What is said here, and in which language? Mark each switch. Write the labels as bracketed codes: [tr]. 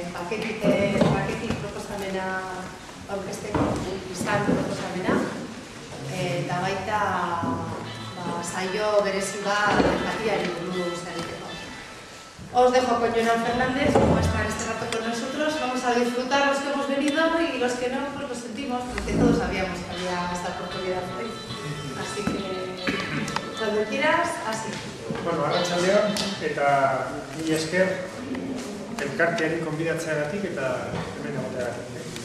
[eu] baketik proposamena aurkezteko izan proposamena, eta baita saio berezi bat empatiari buruz egiteko. [es] Os dejo con Jonan Fernández, como está este rato con nosotros. Vamos a disfrutar los que hemos venido y los que no, pues lo sentimos, porque todos sabíamos que había esta oportunidad hoy. Así que, cuando quieras, así. [eu] Bueno, arratsaldeon eta mila esker elkarteari konbidatzeagatik eta hemen egoteagatik.